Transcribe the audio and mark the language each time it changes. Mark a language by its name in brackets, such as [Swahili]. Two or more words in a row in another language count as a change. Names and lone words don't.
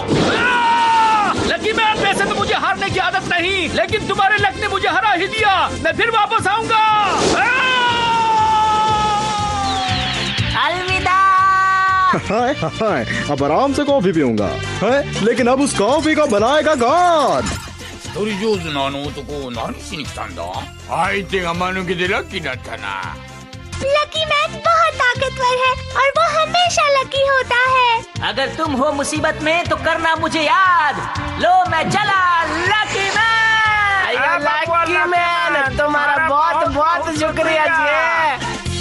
[Hindi] लकी मैन, वैसे तो मुझे हारने की आदत नहीं, लेकिन तुम्हारे लक ने मुझे हरा ही दिया। मैं फिर वापस आऊंगा। अलविदा। हाय हाय, अब आराम से कॉफी पीऊंगा। है, लेकिन अब उस कॉफी का बनाएगा कौन? [Japanese] 一人上手なあの男、何しに来たんだ？相手が間抜けでラッキーだったな。 [Hindi] लकी मैन बहुत ताकतवर है और वो हमेशा लकी होता है। अगर तुम हो मुसीबत में तो करना मुझे याद। लो मैं चला, लकी मैन। लकी मैन, तुम्हारा बहुत बहुत शुक्रिया जी।